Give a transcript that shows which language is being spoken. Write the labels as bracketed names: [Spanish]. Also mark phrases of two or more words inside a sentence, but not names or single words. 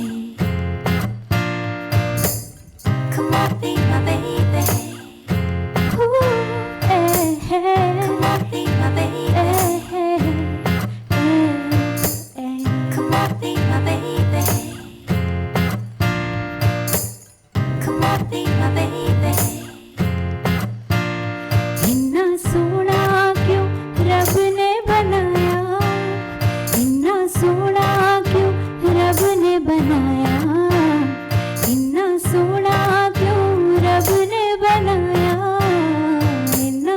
[English] Come on, be my baby. Ooh, hey, hey. Come on, be my baby. Hey, hey, hey. Come on, be my baby. Come on, be my baby. [Punjabi] ਇੰਨਾ ਸੋਹਣਾ ਕਿਉਂ ਰੱਬ ਨੇ ਬਣਾਇਆ, ਇੰਨਾ ਸੋਹਣਾ ਕਿਉਂ ਰੱਬ ਨੇ ਬਣਾਇਆ, ਇੰਨਾ ਸੋਹਣਾ ਕਿਉਂ ਰੱਬ ਨੇ ਬਣਾਇਆ, ਇੰਨਾ